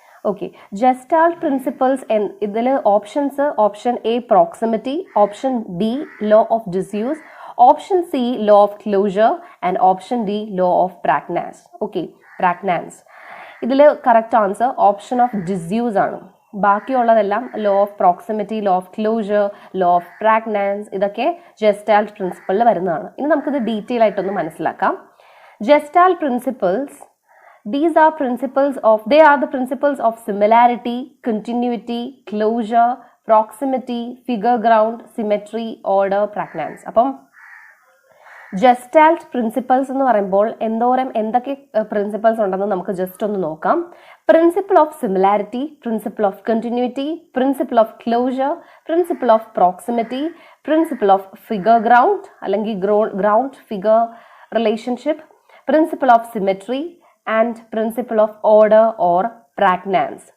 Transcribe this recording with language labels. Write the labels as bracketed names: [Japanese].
[English] Okay, gestalt principles ഇതിൽ options: option A proximity, option B law of disuse, option C law of closure and option D law of pragnanz. Okay, pragnanz. ഇതിൽ correct answer option of disuse ആണ്. ബാക്കിയുള്ളതെല്ലാം law of proximity, law of closure, law of pragnanz, ഇതൊക്കെ gestalt പ്രിൻസിപ്പിളിൽ വരുന്നതാണ്. [Malayalam] ഇനി നമുക്കിത് detail ആയിട്ടൊന്ന് മനസ്സിലാക്കാം. [English] Gestalt principles, they are the principles of similarity, continuity, closure, proximity, figure ground, symmetry, order, pragnance. [Malayalam] അപ്പം gestalt principles എന്ന് പറയുമ്പോൾ എന്തൊക്കെ പ്രിൻസിപ്പൾസ് ഉണ്ടെന്ന് നമുക്ക് ജസ്റ്റ് ഒന്ന് നോക്കാം. [English] Principle of similarity, principle of continuity, principle of closure, principle of proximity, principle of figure ground അല്ലെങ്കിൽ ground figure relationship, principle of symmetry and principle of order or pragnanz.